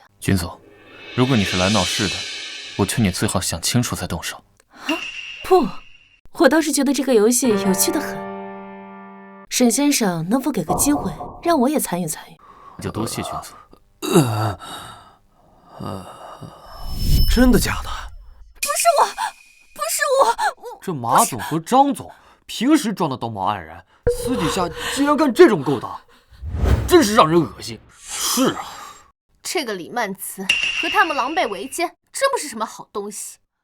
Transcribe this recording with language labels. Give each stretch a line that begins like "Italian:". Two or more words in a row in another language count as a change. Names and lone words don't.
Chinese: 君總，如果你是來鬧事的，我勸你最好想清楚再動手。啊，不，我倒是覺得這個遊戲有趣得很。沈先生能否給個機會，讓我也參與參與？那就多謝君總。真的假的？不是我。这马总和张总平时装的道貌岸然，私底下竟然干这种勾当，真是让人恶心。是啊，这个李曼慈和他们狼狽为奸，真不是什么好东西。